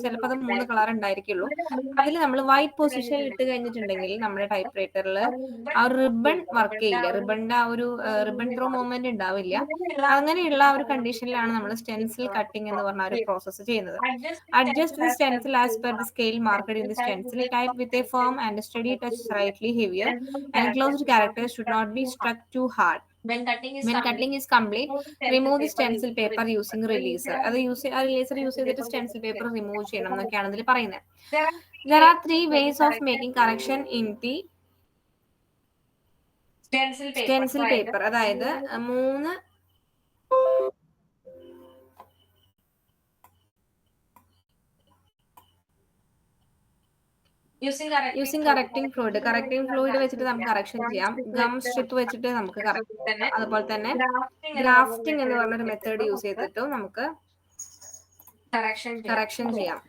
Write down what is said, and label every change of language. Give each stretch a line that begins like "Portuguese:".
Malayalam: ചിലപ്പോൾ അത് 3 കളർ ഉണ്ടായിരിക്കുള്ളൂ. അതിൽ നമ്മൾ വൈറ്റ് പൊസിഷനിൽ ഇട്ട് കഴിഞ്ഞിട്ടുണ്ടെങ്കിൽ നമ്മുടെ ടൈപ്പ്റൈറ്ററിൽ ആ ഒരു റിബൺ വർക്ക് ചെയ്യില്ല. റിബണിന്റെ ആ ഒരു റിബൺ ത്രോ മൂവ്മെന്റ് ഉണ്ടാവില്ല. അങ്ങനെയുള്ള ആ ഒരു കണ്ടീഷനിലാണ് നമ്മൾ സ്റ്റെൻസിൽ കട്ടിംഗ് എന്ന് പറഞ്ഞ ഒരു പ്രോസസ്സ് ചെയ്യുന്നത്.
English: Adjust the stencil as per the scale marked in the stencil. Type with a firm and steady touch slightly heavier. Enclosed characters should not be struck too hard. When cutting is complete, remove the stencil paper using releaser.
Malayalam: അത് releaser use ചെയ്തിട്ട് stencil paper remove ചെയ്യണം എന്നൊക്കെയാണ് ഇതിൽ പറയുന്നത്.
English: There are 3 ways of making correction in the stencil paper.
Malayalam: അതായത് 3 using correcting fluid വെച്ചിട്ട് നമുക്ക് correction ചെയ്യാം. ഗം സ്ട്രിപ്പ് വെച്ചിട്ട് നമുക്ക് കറക്റ്റ് ചെയ്യാം. അതുപോലെ തന്നെ ഗ്രാഫ്റ്റിംഗ് എന്ന് പറഞ്ഞൊരു മെത്തേഡ് യൂസ് ചെയ്തിട്ടും നമുക്ക് കറക്ഷൻ ചെയ്യാം.